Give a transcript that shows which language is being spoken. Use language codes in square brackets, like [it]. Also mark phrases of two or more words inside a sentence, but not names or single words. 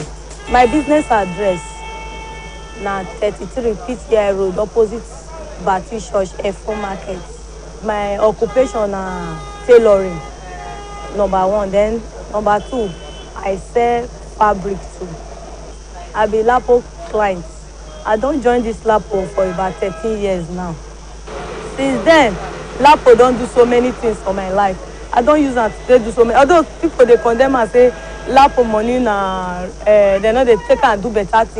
[pcm] My business address na 33 PTI Road opposite Baptist Church Efo Market. My occupation na tailoring, number 1. Then number 2, I sell fabric too. I be Lapo client. I don join this Lapo for about 13 years now. Since then, Lapo don do so many things for my life. I don use am to do so many. Although people dey condemn am say Lapo money na dem no dey take am do better thing.